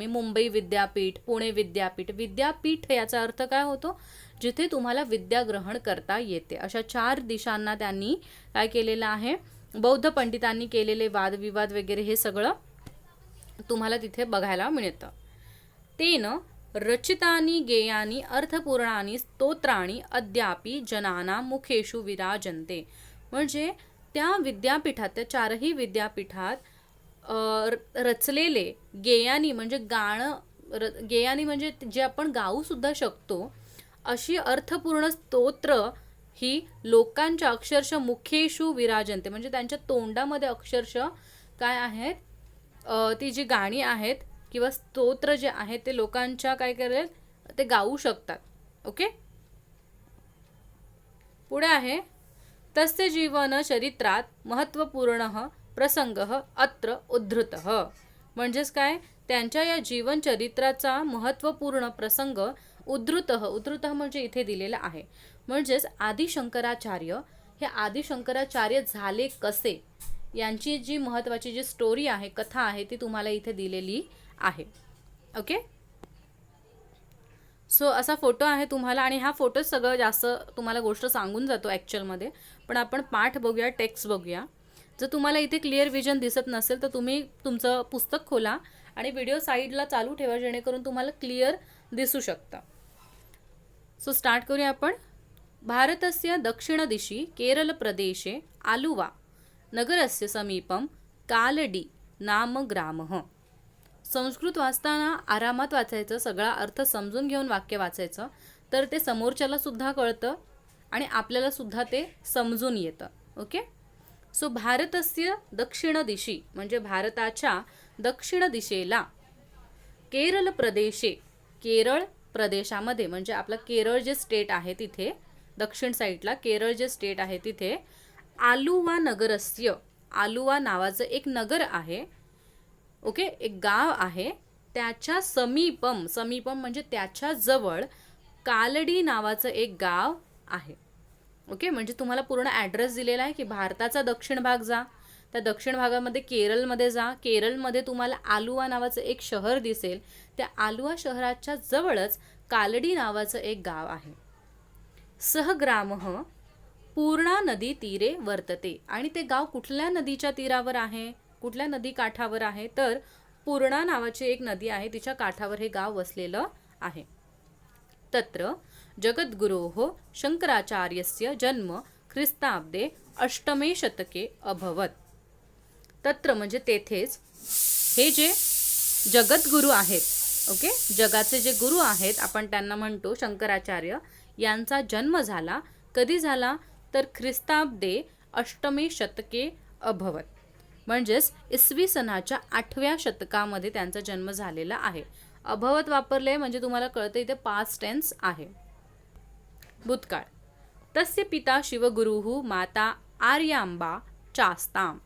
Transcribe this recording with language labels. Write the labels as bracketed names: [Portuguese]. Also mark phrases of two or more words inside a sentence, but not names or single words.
[Marathi] मुंबई विद्यापीठ, पुणे विद्यापीठ. विद्यापीठ याचा अर्थ काय होतो, जिथे तुम्हाला विद्या ग्रहण करता येते. अशा 4 दिशांना त्यांनी काय केलेलं आहे, बौद्ध पंडितांनी केलेले वादविवाद वगैरे हे सगळं तुम्हाला तिथे बघायला मिळतं. [Sanskrit] तेन रचितानि गेयानि अर्थपूर्णानि स्तोत्राणि अद्यापि जनानां मुखेषु विराजन्ते. [Marathi] म्हणजे त्या विद्यापीठात, त्या 4ही विद्यापीठात रचलेले गेयानी म्हणजे गेयानी म्हणजे जे आपण गाऊ सुद्धा शकतो, अशी अर्थपूर्ण स्तोत्र ही लोकांच्या अक्षरशः [Sanskrit] मुखेषु विराजन्ते. [Marathi] म्हणजे त्यांच्या तोंडामध्ये अक्षरशः काय आहेत, ती जी गाणी आहेत किंवा स्तोत्र जे आहेत ते लोकांच्या काय करेल, ते गाऊ शकतात. ओके. पुढे आहे, [Sanskrit] तस्य जीवन चरित्रात महत्त्वपूर्ण प्रसंगः अत्र उद्धृतः. [Marathi] म्हणजेच काय, त्यांच्या या जीवन चरित्राचा महत्त्वपूर्ण प्रसंग उद्धृत म्हणजे इथे दिलेला आहे. म्हणजेच आदि शंकराचार्य झाले कसे, यांची जी महत्त्वाची जी स्टोरी आहे, कथा आहे, ती तुम्हाला इथे दिलेली आहे. ओके. सो असा फोटो आहे तुम्हाला, आणि हा फोटो सगळं जास्त तुम्हाला गोष्ट सांगून जातो ॲक्च्युअलमध्ये. पण आपण पाठ बघूया, टेक्स्ट बघूया. जर तुम्हाला इथे [English] clear vision [Marathi] दिसत नसेल तर तुम्ही तुमचं पुस्तक खोला आणि [English] video sideला [Marathi] चालू ठेवा, जेणेकरून तुम्हाला क्लिअर दिसू शकतं. [English] so start [Marathi] करूया आपण. [Sanskrit] भारतस्य दक्षिणदिशि केरलप्रदेशे आलुवा नगरस्य समीपं कालडी नाम ग्रामः. [Marathi] संस्कृत वाचताना आरामात वाचायचं, सगळा अर्थ समजून घेऊन वाक्य वाचायचं, तर ते समोरच्याला सुद्धा कळतं आणि आपल्याला सुद्धा ते समजून येतं. ओके. सो [Sanskrit] भारतस्य दक्षिण दिशि [Marathi] म्हणजे भारताच्या दक्षिण दिशेला, केरळ प्रदेशे, केरळ प्रदेशामध्ये म्हणजे आपलं केरळ जे स्टेट आहे तिथे, दक्षिण साईडला केरळ जे स्टेट आहे तिथे, आलुवा नगरस्य, आलुवा नावाचं एक नगर आहे. ओके. एक गाव आहे. त्याच्या समीपम म्हणजे त्याच्या जवळ कालडी नावाचं एक गाव आहे. ओके. म्हणजे तुम्हाला पूर्ण ॲड्रेस दिलेला आहे की भारताचा दक्षिण भाग जा, त्या दक्षिण भागामध्ये केरळमध्ये जा, केरळमध्ये तुम्हाला आलुवा नावाचं एक शहर दिसेल, त्या आलुवा शहराच्या जवळच कालडी नावाचं एक गाव आहे. [Sanskrit] सहग्रामः पूर्णा नदी तीरे वर्तते. [Marathi] आणि ते गाव कुठल्या नदीच्या तीरावर आहे, कुठल्या नदी काठावर आहे, तर पूर्णा नावाची एक नदी आहे, तिच्या काठावर हे गाव वसलेलं आहे. [Sanskrit] तत्र जगद्गुरोः शंकराचार्यस्य जन्म ख्रिस्ताब्दे 8मे शतके अभवत. [Marathi] तत्र म्हणजे तेथेच हे जे जगद्गुरू आहेत, ओके, जगाचे जे गुरु आहेत आपण त्यांना म्हणतो शंकराचार्य, यांचा जन्म झाला. कधी झाला, तर [Sanskrit] ख्रिस्ताब्दे 8मे शतके अभवत. [Marathi] म्हणजेच इसवी सनाच्या 8व्या शतकामध्ये त्यांचा जन्म झालेला आहे. अभवत वापरले म्हणजे तुम्हाला कळतं इथे [English] past tense [Marathi] आहे. भूतकाळ. [Sanskrit] तस्य पिता शिवगुरुः माता आर्यांबा चास्ताम.